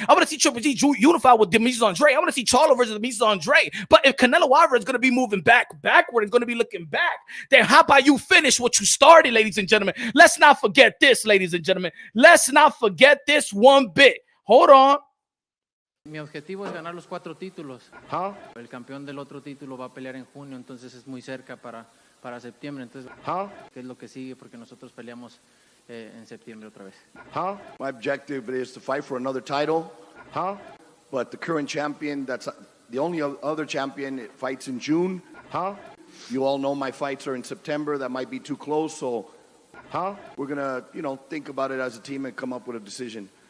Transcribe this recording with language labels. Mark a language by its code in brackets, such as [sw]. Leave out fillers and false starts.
[en] I want to see Triple G unify with Demetrius Andrade. I want to see Charlo versus Demetrius Andrade. But if Canelo Alvarez is going to be moving backward and going to be looking back, then how about you finish what you started, ladies and gentlemen? Let's not forget this, ladies and gentlemen. Let's not forget this one bit. Hold on. [es] Mi objetivo es ganar los 4 títulos. [en] Huh? [es] El campeón del otro título va a pelear en junio, entonces es muy cerca para septiembre. Entonces, ¿qué es lo que sigue? Porque nosotros peleamos en septiembre otra vez. [en] My objective is to fight for another title. But the current champion, that's the only other champion, fights in June. You all know my fights are in September. That might be too close, so we're gonna, think about it as a team and come up with a decision.